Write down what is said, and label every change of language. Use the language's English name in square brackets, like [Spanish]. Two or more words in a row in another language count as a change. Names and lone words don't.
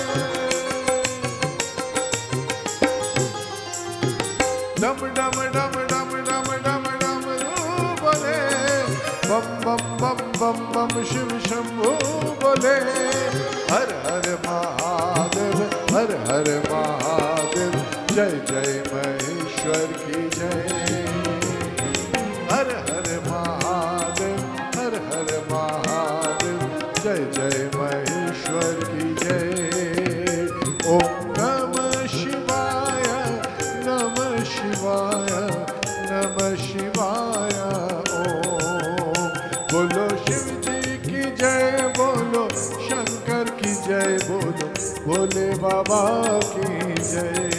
[Hindi] डम डम डम डम डम डम डम रू बोले बम बम बम बम बम शिव शंभू बोले हर हर महादेव हर हर महादेव जय जय महेश्वर की जय हर हर महादेव जय जय महेश्वर की जय [Sanskrit] ओम नमः शिवाय नमः शिवाय [Hindi] नमः शिवाय ओम बोलो शिव जी की जय बोलो शंकर की जय बोलो भोले बाबा की जय